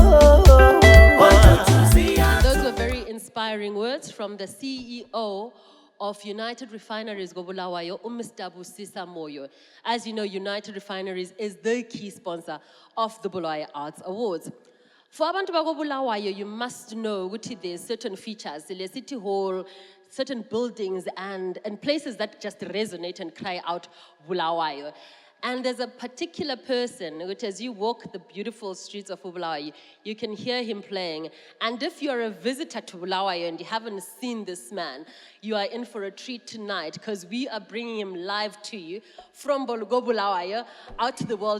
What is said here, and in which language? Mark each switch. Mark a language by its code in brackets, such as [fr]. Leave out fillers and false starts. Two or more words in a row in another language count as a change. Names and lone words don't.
[en] Words from the CEO of United Refineries Gobulawayo, Mr. Busisa Moyo. As you know, United Refineries is the key sponsor of the Bulawayo Arts Awards. For [nd] abantu bakobulawayo, [en] you must know ukuthi there's certain features, the city hall, certain buildings and places that just resonate and cry out Bulawayo. And there's a particular person which, as you walk the beautiful streets of Bulawayo, you can hear him playing. And if you're a visitor to Bulawayo and you haven't seen this man, you are in for a treat tonight, because we are bringing him live to you from Bulawayo out to the world.